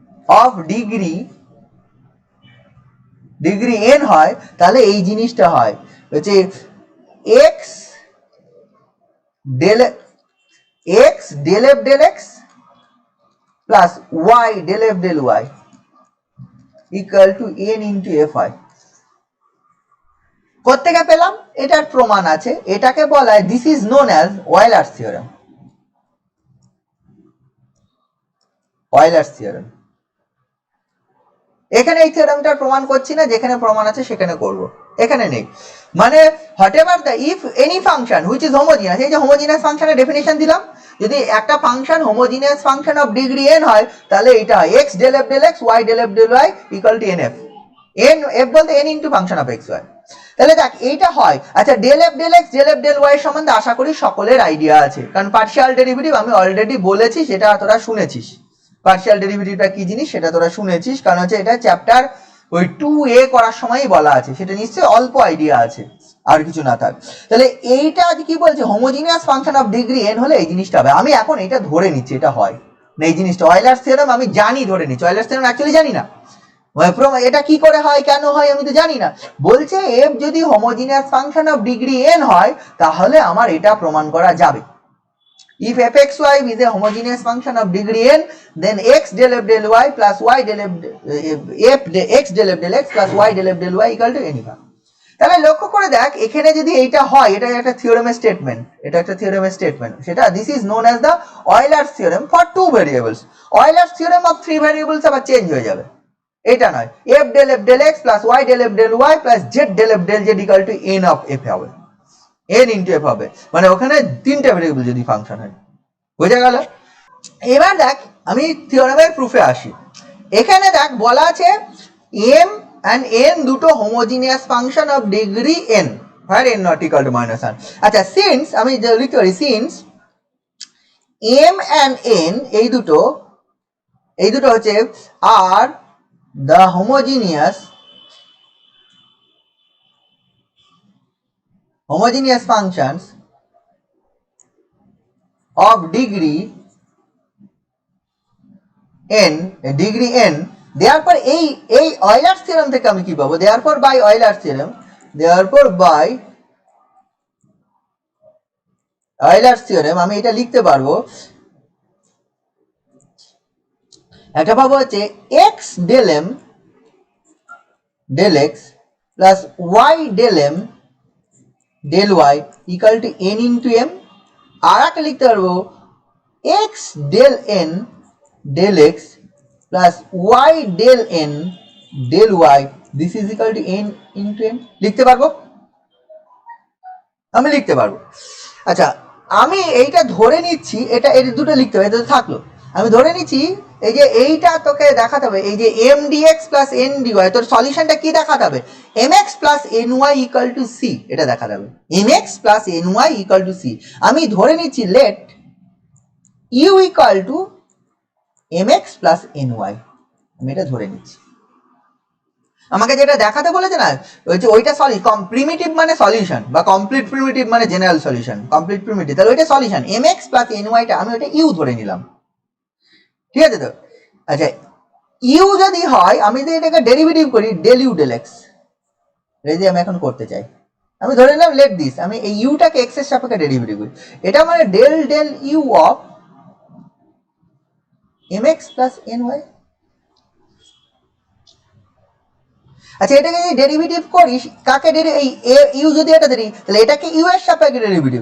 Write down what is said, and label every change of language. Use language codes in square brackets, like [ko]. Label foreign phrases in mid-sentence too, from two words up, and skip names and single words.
[en] of degree [bn] n হয়, তাহলে এই জিনিসটা হয় হচ্ছে [en] x del f del x plus y del f del y equal to n into f [bn] হয়। কোত্থেকে পেলাম? এটার প্রমাণ আছে, এটাকে বলা হয় [en] this is known as Euler's theorem. [bn] অয়েলার্স থিওরেম। এখানে এই থিওরেমটার প্রমাণ করছি না, যেখানে প্রমাণ আছে সেখানে করব, এখানে নেই। মানে [en] whatever the if any function which is homogeneous, [bn] এই যে হোমোজিনিয়াস ফাংশনের ডেফিনিশন দিলাম, যদি একটা [en] function homogeneous function of degree n [bn] হয়, তাহলে এটা [en] x del f del x y del f del y equal to nf. [bn] n f বলতে [en] n into function of x y. [bn] তাহলে দেখ এইটা হয়। আচ্ছা, del f del x del f del y এর সম্বন্ধে আশা করি সকলের আইডিয়া আছে, কারণ [en] partial derivative [bn] আমি অলরেডি বলেছি, সেটা তোরা শুনেছিস। পার্শিয়াল ডেরিভেটিভটা কি জিনিস সেটা তোরা শুনেছিস, কারণ হচ্ছে এটা চ্যাপ্টার ওই 2a করার সময়ই বলা আছে, সেটা নিশ্চয়ই অল্প আইডিয়া আছে, আর কিছু না থাক। তাহলে এইটা কি বলছে, [en] homogeneous function of degree n [bn] হলে এই জিনিসটা হবে। আমি এখন এটা ধরে নিচ্ছি এটা হয় না, এই জিনিসটা অয়েলার্স থিওরেম আমি জানি, ধরে নিচ্ছি। অয়েলার্স থিওরেম অ্যাকচুয়ালি জানি না, এটা কি করে হয় কেন হয় আমি তো জানি না। বলছে f যদি [en] homogeneous function of degree n [bn] হয়, তাহলে আমার এটা প্রমাণ করা যাবে। [en] If fxy is a homogeneous function of degree n, then x del f del y plus y del x del f del x plus y del f del y equal to n ইভা। [bn] তাহলে লক্ষ্য করে দেখ, এখানে যদি এইটা হয়, এটা একটা থিওরেমের স্টেটমেন্ট, এটা একটা থিওরেমের স্টেটমেন্ট, সেটা [en] this is known as the Euler's theorem for 2 variables. Euler's theorem of 3 variables [bn] আবার চেঞ্জ হয়ে যাবে, এটা নয়। [en] f del f del x plus y del f del y plus z del f del z equal to n of f [bn] হবে, n ইনটু f হবে, মানে ওখানে তিনটা ভেরিয়েবল যদি ফাংশন হয়। বোঝা গেল? এবার দেখ আমি থিওরেমের প্রুফে আসি। এখানে দেখ বলা আছে m and n দুটো [en] homogeneous function of degree n where n not equal to -1. [bn] আচ্ছা, সিন্স আমি লিখতে পারি সিন্স m and n এই দুটো হচ্ছে [en] are the homogeneous functions of degree n, therefore [bn] এই অয়েলার্স থিওরেম থেকে আমি কি পাবো, [en] therefore by [bn] অয়েলার্স থিওরেম, আমি এটা লিখতে পারবো, একটা পাবো হচ্ছে [en] x del m del x plus y del m del y equal to n into m। [bn] আর একটা লিখতে পারবো [en] x del n del x plus y del n del y this is equal to n into n। [bn] লিখতে পারবো, আমি লিখতে পারবো। আচ্ছা, আমি এইটা ধরে নিচ্ছি, এটা এই দুটো লিখতে হবে, এটা থাকলো। আমি ধরে নিচ্ছি এই যে এইটা তোকে দেখাতে হবে, এই যে [en] m dx plus n dy, [bn] তোর সলিউশনটা কি দেখাতে হবে, [en] mx plus ny equal to c, [bn] এটা দেখাতে হবে, [en] mx plus ny equal to c। [bn] আমি ধরে নিচ্ছি [en] let u equal to mx plus ny, [bn] আমি এটা ধরে নিচ্ছি। আমাকে যেটা দেখাতে বলেছে না, ওইটা প্রিমিটিভ মানে সলিউশন, বা [en] complete primitive [bn] মানে [en] general solution, complete primitive, [bn] তাহলে ওইটা সলিউশন [en] mx plus ny [bn] টা আমি ওইটা u ধরে নিলাম, ঠিক আছে তো? আচ্ছা, u যদি হয়, আমি যদি এটাকে ডেরিভেটিভ করি del u del x, যদি আমি এখন করতে চাই, আমি ধরে নিলাম [en] let this, [bn] আমি এই u টাকে x এর সাপেক্ষে ডেরিভেটিভ করি, এটা মানে del u অফ [en] mx plus ny। [bn] আচ্ছা, এটাকে যদি ডেরিভেটিভ করিস, কাকে এই ইউ যদি এটা ধরি, তাহলে এটাকে ইউ এর সাপেক্ষে ডেরিভেটিভ।